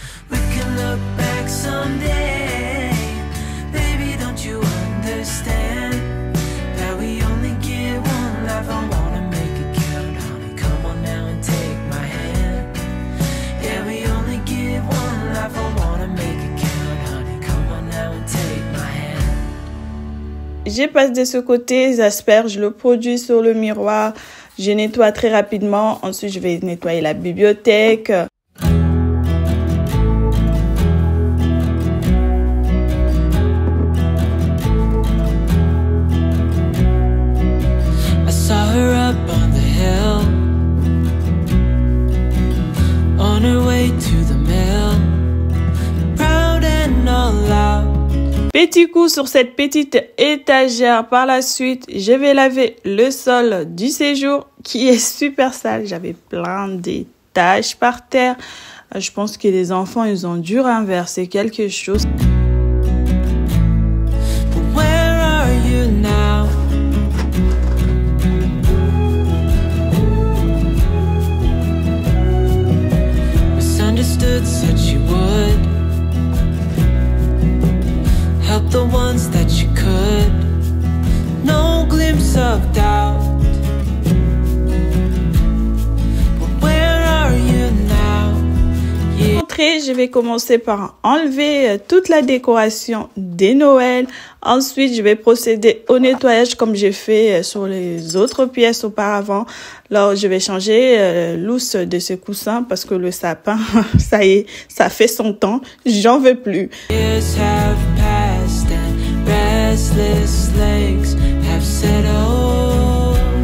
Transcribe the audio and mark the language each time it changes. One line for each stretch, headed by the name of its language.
English: We can look back someday, baby, don't you understand that we only get one life? I wanna make it count, honey, come on now and take my hand. Yeah, we only get one life, I wanna make it count, honey, come on now and take my hand.
French: Je passe de ce côté, j'asperge le produit sur le miroir. Je nettoie très rapidement. Ensuite, je vais nettoyer la bibliothèque.
English: I saw her up on the hill, on her way to the mill, proud and all out.
French: Petit coup sur cette petite étagère. Par la suite, je vais laver le sol du séjour qui est super sale. J'avais plein de taches par terre. Je pense que les enfants, ils ont dû renverser quelque chose.
English: Where are you now? Misunderstood, said she would help the ones that you could. No glimpse of doubt. But where are you now? Yeah.
French: Je vais commencer par enlever toute la décoration de Noël. Ensuite, je vais procéder au nettoyage comme j'ai fait sur les autres pièces auparavant. Alors, je vais changer l'ousse de ce coussin parce que le sapin, ça y est, ça fait son temps. J'en veux plus.
English: Years have passed and restless legs have settled.